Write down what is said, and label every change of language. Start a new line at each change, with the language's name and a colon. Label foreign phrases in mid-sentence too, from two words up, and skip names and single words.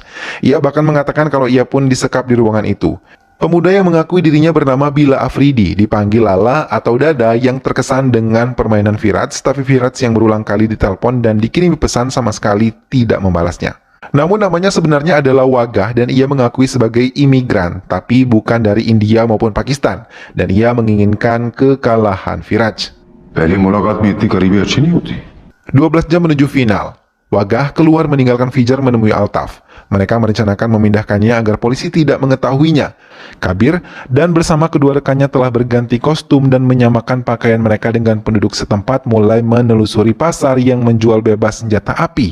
Indonesian: Ia bahkan mengatakan kalau ia pun disekap di ruangan itu. Pemuda yang mengakui dirinya bernama Bila Afridi, dipanggil Lala atau Dada, yang terkesan dengan permainan Firaj, tapi Firaj yang berulang kali ditelepon dan dikirimi pesan sama sekali tidak membalasnya. Namun namanya sebenarnya adalah Wagah dan ia mengakui sebagai imigran, tapi bukan dari India maupun Pakistan, dan ia menginginkan kekalahan Firaj.
Hindi: पहली मुलाकात में इतनी करीबी अच्छी नहीं होती
Indonesian: 12 jam menuju final, Wagah keluar meninggalkan Fijar menemui Altaf. Mereka merencanakan memindahkannya agar polisi tidak mengetahuinya. Kabir dan bersama kedua rekannya telah berganti kostum dan menyamakan pakaian mereka dengan penduduk setempat mulai menelusuri pasar yang menjual bebas senjata api.